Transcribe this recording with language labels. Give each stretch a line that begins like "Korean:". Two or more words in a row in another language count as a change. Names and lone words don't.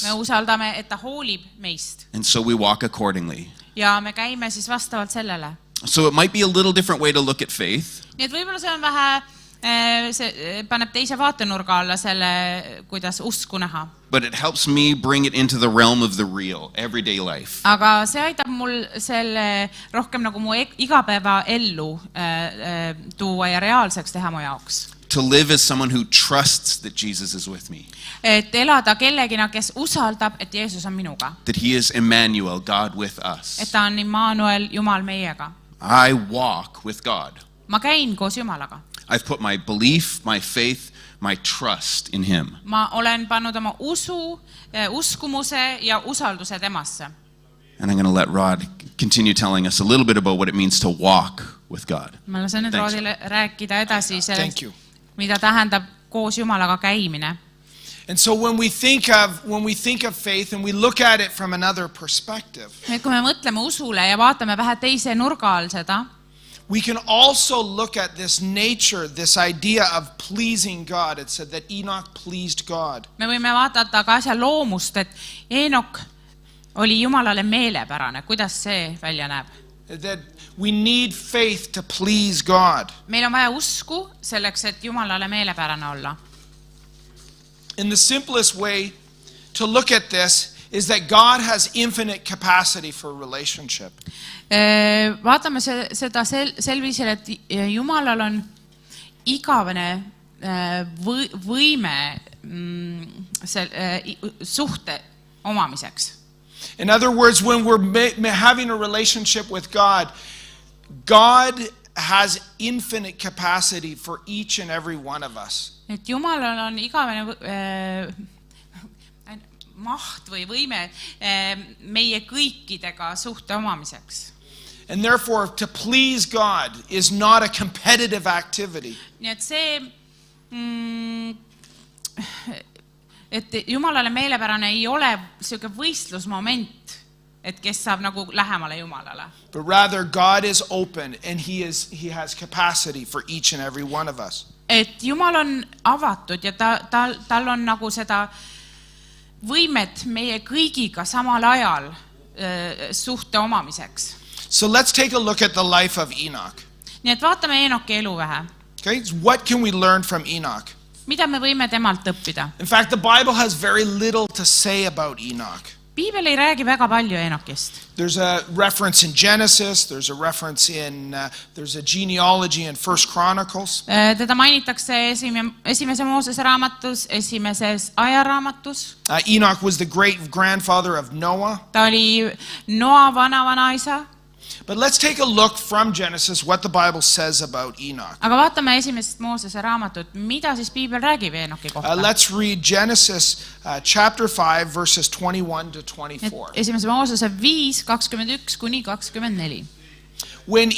Estonian: Me usaldame, et ta hoolib meist.
English: And so we walk accordingly.
Estonian: Ja me käime siis vastavalt sellele.
English: So it might be a little different way to look at faith.
Estonian: Nii et võib-olla see on vähe, see paneb teise vaatenurga alla selle, kuidas usku näha.
English: But it helps me bring it into the realm of the real, everyday life.
Estonian: Aga see aitab mul selle rohkem nagu mu igapäeva ellu tuua ja reaalseks teha mu jaoks.
English: To live as someone who trusts that Jesus is with me.
Estonian: Et elada kellegina, kes usaldab, et Jeesus on minuga.
English: That he is Emmanuel, God with us.
Estonian: Et ta on Immanuel, Jumal meiega.
English: I walk with God.
Estonian: Ma käin koos Jumalaga.
English: I've put my belief, my faith, my trust in him.
Estonian: Ma olen pannud oma usu, uskumuse ja usalduse temasse.
English: And I'm going to let Rod continue telling us a little bit about what it means to walk with God.
Estonian: Ma lasen nüüd
English: Thanks.
Estonian: Roodile rääkida edasi sellest,
English: Thank you.
Estonian: mida tähendab koos Jumalaga käimine.
English: And so when we think of faith and we look at it from another perspective,
Estonian: Et kui me mõtleme usule ja vaatame vähe teise nurga all seda,
English: we can also look at this nature, this idea of pleasing God. It said that Enoch pleased God.
Estonian: me võime vaadata ka asja loomust, et Eenok oli Jumalale meelepärane. Kuidas see välja näeb?
English: That we need faith to please God.
Estonian: Meil on vaja usku selleks, et Jumalale meelepärane olla.
English: And the simplest way to look at this is that God has infinite capacity for relationship.
Estonian: Vaatame seda sel viisil, et Jumalal on igavene võime suhte omamiseks.
English: In other words, when we're having a relationship with God, God has infinite capacity for each and every one of us.
Estonian: Et Jumalal on igavene maht või võime meie kõikidega suhte omamiseks.
English: And therefore, to please God is not a competitive activity.
Estonian: Nii et see, et Jumalale meelepärane ei ole selline võistlusmoment, et kes saab nagu lähemale Jumalale.
English: But rather, God is open and He has capacity for each and every one of us.
Estonian: et Jumal on avatud ja tal on nagu seda võimet meie kõigiga samal ajal suhte omamiseks.
English: So let's take a look at the life of Enoch.
Estonian: Nii et vaatame Enoki elu vähe.
English: Okay, so what can we learn from Enoch?
Estonian: Mida me võime temalt õppida?
English: In fact, the Bible has very little to say about Enoch.
Estonian: Piibel ei räägi väga palju Enokist.
English: There's a reference in Genesis, there's a reference in, there's a genealogy in 1 Chronicles.
Estonian: Teda mainitakse esimese Moosese raamatus, esimeses ajaraamatus.
English: Enoch was the great grandfather of Noah.
Estonian: Ta oli Noa vanavanaisa.
English: But let's take a look from Genesis what the Bible says about Enoch.
Estonian: Aga vaatame esimesest Moosese raamatut, mida siis Piibel räägib Enoki kohta.
English: Let's read Genesis chapter 5 verses 21 to 24.
Estonian: Esimese Moosese 5, 21 kuni 24.
English: When